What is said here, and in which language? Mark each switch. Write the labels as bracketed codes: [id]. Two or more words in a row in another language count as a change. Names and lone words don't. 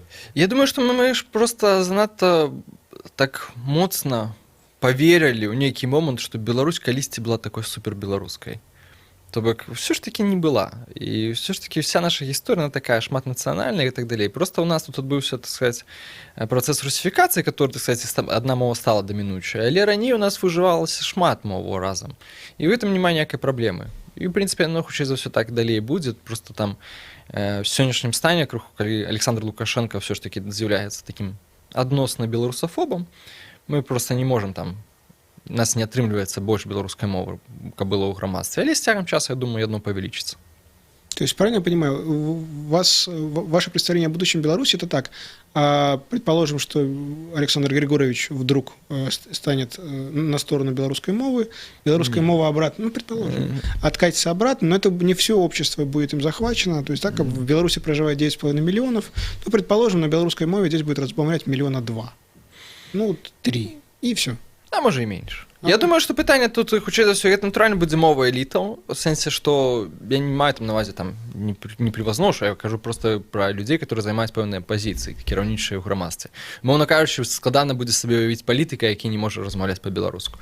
[be] Я думаю, што мы ж проста занадта так моцна паверылі ў нейкі момант, што Беларусь калісьці была такой супербеларускай. То бок [ru] все ж таки [be] не была. І [ru] все ж таки [be] вся наша гісторыя [ru] она такая [be] шматнацыянальная і так далей. Просто у нас тут адбыўся, [ru] так сказать, [be] працэс русіфікацыі, [ru] который, так сказать, [be] адна мова стала дамінуючай. Але раней у нас выжывалася шмат моваў разам. І ў гэтым няма ніякай праблемы. І, ў прынцыпе, оно хутчэй за ўсё так далей будзе. Просто там в сённяшнім стане, крыху, калі Александр Лукашенко [ru] все ж таки [be] з'яўляецца такім адносна беларусафобам, мы просто не можам там, нас не атрымліваецца больш беларускай мовы, каб было ў грамадстве. Але з цягам часу, я думаю, яно павялічыцца. [ru] То есть, правильно я понимаю, ваше представление о будущем Беларуси это так. Предположим, что Александр Григорьевич вдруг станет на сторону белорусской мовы, белорусская мова обратно, ну, предположим, откатится обратно, но это не все общество будет им захвачено. То есть, так как в Беларуси проживает 9,5 миллионов, то, предположим, на белорусской мове здесь будет размовлять 2 миллиона. Ну, 3. И все. [be] А можа і менш. Я думаю, што пытанне тут, хутчэй за ўсё, гэта натуральна будзе мова элітаў, у сэнсе, што я не маю там на ўвазе там не превазношу, я кажу просто пра людзей, которые займаюць пэўныя пазіцыі, кіраўнічыя ў грамадстве. Моўна кажучы, складана будзе сабе уявіць палітыка, які не можа размаўляць па-беларуску.